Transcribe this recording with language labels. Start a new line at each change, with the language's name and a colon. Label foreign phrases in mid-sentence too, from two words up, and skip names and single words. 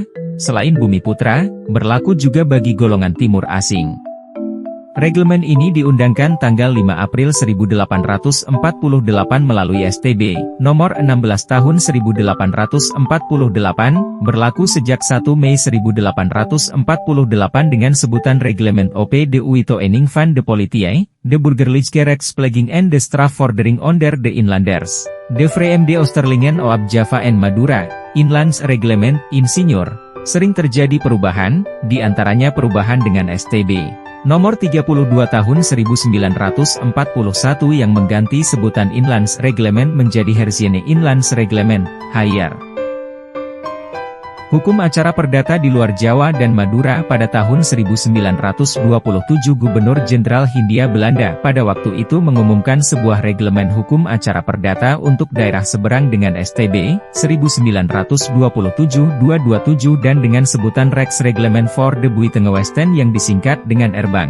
Indonesian: Selain bumi putra, berlaku juga bagi golongan timur asing. Reglemen ini diundangkan tanggal 5 April 1848 melalui STB, nomor 16 tahun 1848, berlaku sejak 1 Mei 1848 dengan sebutan Reglement op de Uitoening van de Politie, de Burgerlijke Rechtspleging en de Strafvordering onder de Inlanders, de Vreemde Oosterlingen op Java en Madura, Inlands Reglement, Insinyur. Sering terjadi perubahan, di antaranya perubahan dengan STB. Nomor 32 tahun 1941 yang mengganti sebutan Inlands Reglement menjadi Herziene Inlands Reglement, HR. Hukum acara perdata di luar Jawa dan Madura pada tahun 1927 Gubernur Jenderal Hindia Belanda pada waktu itu mengumumkan sebuah reglemen hukum acara perdata untuk daerah seberang dengan STB 1927-227 dan dengan sebutan Rechtsreglement voor de Buitengewesten yang disingkat dengan Erbang.